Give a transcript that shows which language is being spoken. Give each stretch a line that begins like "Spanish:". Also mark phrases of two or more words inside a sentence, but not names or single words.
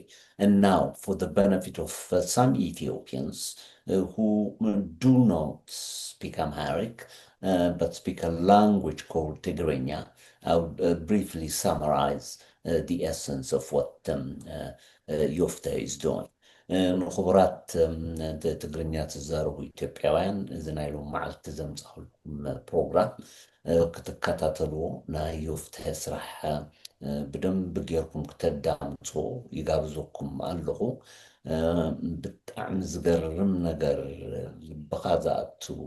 English: And now, for the benefit of some Ethiopians who do not speak Amharic, but speak a language called Tigrinya, I'll briefly summarize the essence of what Yofta is doing.
Tigrinya: ንኽቡራት ትግርኛ ትዛረቡ ኢትዮጵያውያን እዚ ናይ ሎም መዓልቲ ዘምፅኣልኩም ፕሮግራም ክትከታተልዎ ናይ ዮፍትሐ ስራሕ ብደንብ ጌርኩም ክተዳምፁ ይጋብዘኩም ኣለኹ ብጣዕሚ ዝገርም ነገር ልብኻ ዝኣቱ